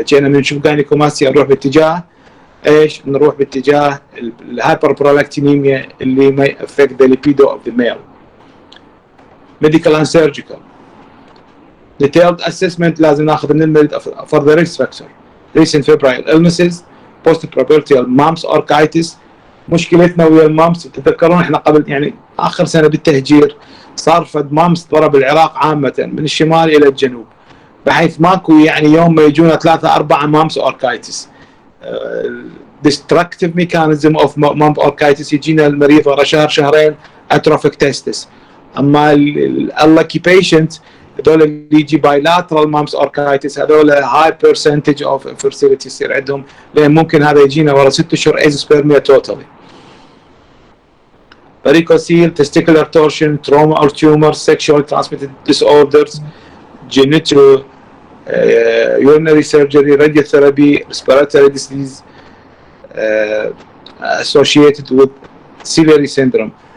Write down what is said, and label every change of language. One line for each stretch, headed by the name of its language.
Arabic: حكينا من نشوف gynecomastia نروح باتجاه ايش؟ نروح باتجاه الهايبربرولاكتينيميا اللي
English: may affect the libido of the male. Medical and surgical. Detailed assessment
Arabic: لازم ناخذ من المريض
English: for the risk factor. Recent febrile illnesses, post-pubertal mumps orchitis.
Arabic: مشكلتنا ويا المامس تتذكرون احنا قبل يعني اخر سنه بالتهجير صار فد مامس ضرب العراق عامه من الشمال الى الجنوب بحيث ماكو يعني يوم ما يجونا 3-4 مامس اوركايتس.
English: destructive mechanism of mump orchitis
Arabic: يجينا المريض ورا شهر شهرين
English: atrophic testis.
Arabic: اما ال
English: lucky patient
Arabic: هذول اللي يجي
English: bilateral mumps orchitis
Arabic: هذول
English: high percentage of infertility
Arabic: يصير عندهم لان ممكن هذا يجينا ورا 6 اشهر
English: azoospermia totally. Varicocele, testicular torsion, trauma or tumor, sexually transmitted disorders, genital, urinary surgery, radiotherapy, respiratory disease associated with ciliary syndrome.